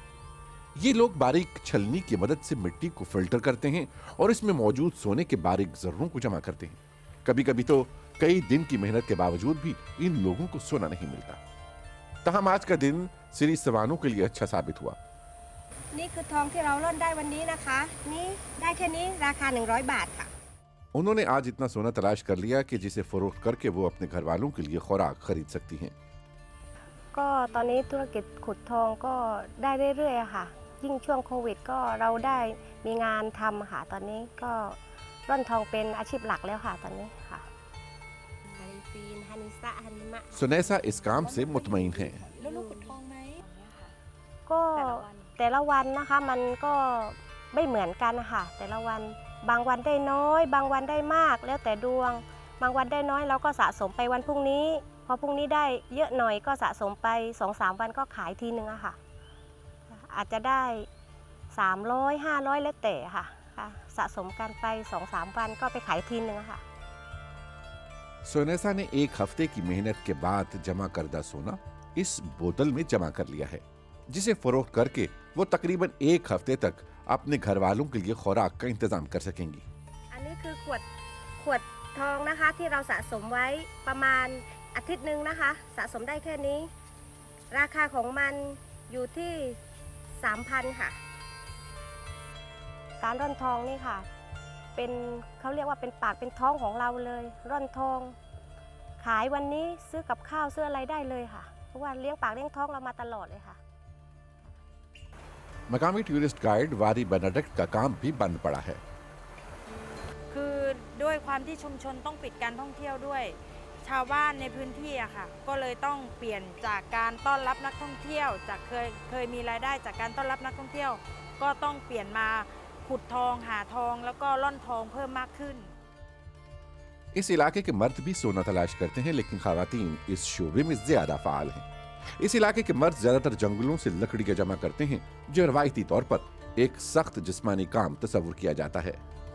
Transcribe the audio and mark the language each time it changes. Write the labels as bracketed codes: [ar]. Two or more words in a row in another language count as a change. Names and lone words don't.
[ur] یہ لوگ باریک چھلنی کی مدد سے مٹی کو فلٹر کرتے ہیں اور اس میں موجود سونے کے باریک ذروں کو جمع کرتے ہیں. کبھی کبھی تو کئی دن کی محنت کے باوجود بھی ان لوگوں کو سونا نہیں ملتا. تہم آج کا دن سرسوانو کے لیے اچھا ثابت ہوا. [th] นี่คือทองที่เราร่อนได้วันนี้นะคะนี่ได้แค่นี้ราคา100 บาทค่ะ [ur] انہوں نے آج اتنا سونا تلاش کر لیا کہ جسے فروخت کر کے وہ اپنے گھر والوں کے لیے خوراک خرید سکتی ہیں. [th] ก็ตอนนี้ธุรกิจขุดทองก็ได้เรื่อยๆค่ะยิ่งช่วงโควิดก็เราได้มีงานทำค่ะตอนนี้ก็ร่อนทองเป็นอาชีพหลักแล้วค่ะตอนนี้ค่ะฮันฟีนฮันิสะฮันิมะ [ur] سنیسا اس کام سے مطمئن ہے. [th] แล้วลูกขุดทองไหม ก็แต่ละวันนะคะมันก็ไม่เหมือนกันค่ะแต่ละวันบางวันได้น้อยบางวันได้มากแล้วแต่ดวงบางวันได้น้อยเราก็สะสมไปวันพรุ่งนี้พอพรุ่งนี้ได้เยอะหน่อยก็สะสมไป 2-3 วันก็ขายทีนึงอะค่ะอาจจะได้300 500แล้วแต่ค่ะสะสมกันไป 2-3 วันก็ไปขายทีนึงอะค่ะ [ur] سنیسا نے ایک ہفتے کی محنت کے بعد جمع کردہ سونا اس بوتل میں جمع کر لیا ہے، جسے فروخت کر کے وہ تقریباً ایک ہفتے تک اپنے گھر والوں کے لیے خوراک کا انتظام کر سکیں گی. [th] อันนี้คือขวดทองนะคะที่เราสะสมไว้ประมาณอาทิตย์นึงนะคะสะสมได้แค่นี้ราคาของมันอยู่ที่ 3,000 ค่ะการร่อนทองนี่ค่ะเป็นเขาเรียกว่าเป็นปากเป็นท้องของเราเลยร่อนทองขายวันนี้ซื้อกับข้าวซื้ออะไรได้เลยค่ะเพราะว่าเลี้ยงปากเลี้ยงท้องเรามาตลอดเลยค่ะ [ur] مقامی [en] tourist guide [ur] واری بینیڈکٹ کا کام بھی بند پڑا ہے. [th] คือด้วยความที่ชุมชนต้องปิดการท่องเที่ยวด้วยชาวบ้านในพื้นที่อะค่ะก็เลยต้องเปลี่ยนจากการต้อนรับนักท่องเที่ยวจากเคยมีรายได้จากการต้อนรับนักท่องเที่ยวก็ต้องเปลี่ยนมาขุดทองหาทองแล้วก็ร่อนทองเพิ่มมากขึ้น [ur] اس علاقے کے مرد بھی سونا تلاش کرتے ہیں، لیکن خواتین اس شعبے میں زیادہ فعال ہیں. اس علاقے کے مرد زیادہ تر جنگلوں سے لکڑیاں جمع کرتے ہیں، جو روایتی طور پر ایک سخت جسمانی کام تصور کیا جاتا ہے.